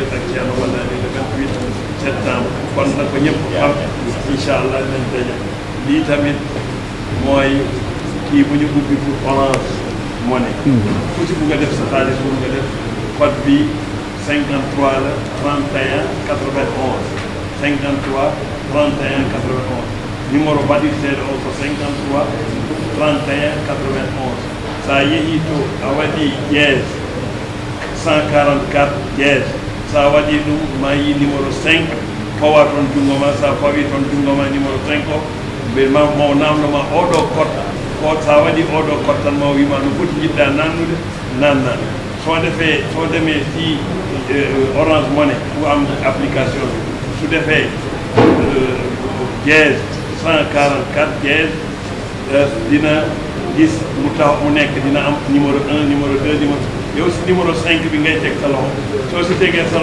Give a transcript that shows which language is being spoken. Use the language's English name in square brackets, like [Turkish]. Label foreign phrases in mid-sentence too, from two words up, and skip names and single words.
[Wolof] ak Thierno Madani [French] le 28 septembre [Wolof] kon nag ko ñëpp xam [Arabic] إن شاء الله [Wolof] nañ daje lii tamit mooy kii bu ñu ubbi pour Orange Money ku ci bugg a def sa xaalis bugg nga def code bi 53 la 31 91 53 31 91 numéro [Fula] baɗirteɗo o ko 53 31 91 sa yeehi to a waɗi [Wolof] dièse [Fula] 144 dièse sa waɗi ɗum ma yi numéro 5 fawa toon junngo ma sa fawi toon junngo ma numéro 5 o ɓe ma mo namdoma oɗo code ko sa waɗi oɗo code tan ma wima no foti jiɗɗa nannude nanna [Wolof] so demee si Orange Money fu am application bi su defee dièse 144 dièse dina gis mu tax mu nekk dina am numéro 1 numéro 2 numéro yow si numéro 5 bi ngay teg sa loxo soo si tegee sa